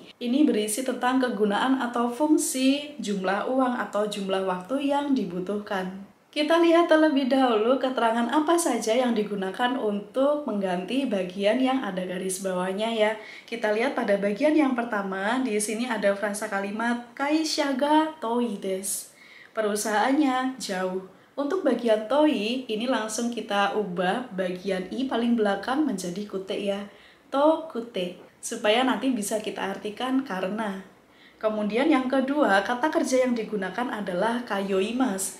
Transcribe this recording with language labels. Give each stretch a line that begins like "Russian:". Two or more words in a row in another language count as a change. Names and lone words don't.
Indonesian: Ini berisi tentang kegunaan atau fungsi, jumlah uang atau jumlah waktu yang dibutuhkan. Kita lihat terlebih dahulu keterangan apa saja yang digunakan untuk mengganti bagian yang ada garis bawahnya ya. Kita lihat pada bagian yang pertama, di sini ada frasa kalimat
Japanese: 会社が遠いです.
Indonesian: Perusahaannya jauh. Untuk bagian toi, ini langsung kita ubah bagian i paling belakang menjadi kute ya.
Japanese: 遠くて,
Indonesian: supaya nanti bisa kita artikan karena. Kemudian yang kedua, kata kerja yang digunakan adalah kayoimas.